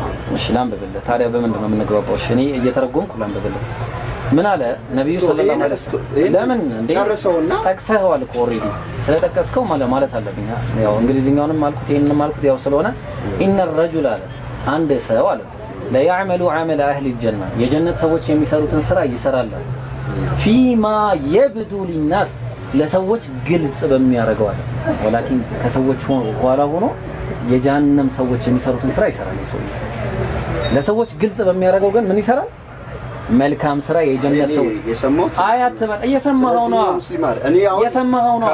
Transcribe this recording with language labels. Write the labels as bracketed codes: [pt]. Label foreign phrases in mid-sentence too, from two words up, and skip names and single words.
[am] እሺ ላንብብልህ ታዲያ በምንድን ነው የምንግባባው እሺ እኔ እየተረጎምኩ ላንብብልህ ምን አለ ነብዩ [ar] صلى الله عليه وسلم [am] ለምን እንዴ ጠቅሰኸዋል እኮ ኦሬዲ ስለጠቀስከው ማለት አለብኝ ያው እንግሊዝኛውንም አልኩት ይሄንንም አልኩት ያው ስለሆነ [ar] إن الرجل [am] አለ አንድ ሰው አለ [ar] لا يعمل عمل اهل الجنه [am] የጀነት ሰዎች የሚሰሩትን ስራ ይሰራል [ar] فيما يبدو للناس [am] ለሰዎች ግልጽ በሚያደርገው አለ ወላኪን ከሰዎች ኋላ ሆኖ የጀሃነም ሰዎች የሚሰሩትን ስራ ይሰራል ሰው ለሰዎች ግልጽ በሚያደርገው ግን ምን ይሰራል መልካም ስራ የጀነት ሰው የሰማሁት አያት እየሰማኸው ነው የሰማኸው ነው